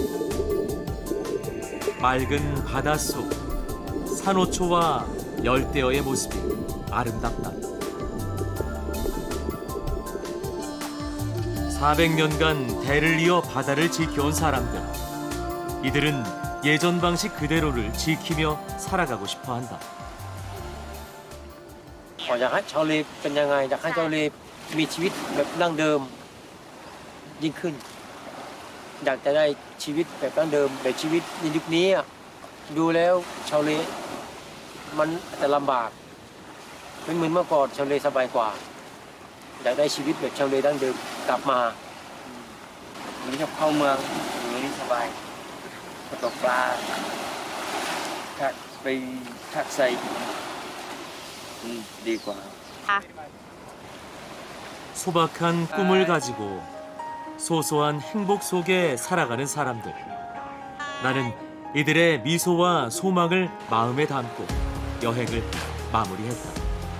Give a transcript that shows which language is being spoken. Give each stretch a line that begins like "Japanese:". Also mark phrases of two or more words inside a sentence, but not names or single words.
Korean: 맑은 바닷속, 산호초와 열대어의 모습이 아름답다. 400년간 대를 이어 바다를 지켜온 사람들. 이들은 예전 방식 그대로를 지키며 살아가고 싶어 한다.
Thai: อยากให้ชาวเลเป็นยังไงอยากให้ชาวเลมีชีวิตแบบดั้งเดิมยิ่งขึ้น อยากจะได้ชีวิตแบบดั้งเดิมแบบชีวิตในยุคนี้ดูแล้วชาวเลมันจะลำบากไม่เหมือนเมื่อก่อนชาวเลสบายกว่าอยากได้ชีวิตแบบชาวเลดั้งเดิมกลับมา เหมือนกับเข้าเมืองอย่างนี้สบายตกปลาถ้าไปทักใส่ดีกว่า
Korean: 소박한 꿈을 가지고 소소한 행복 속에 살아가는 사람들. 나는 이들의 미소와 소망을 마음에 담고 여행을 마무리했다.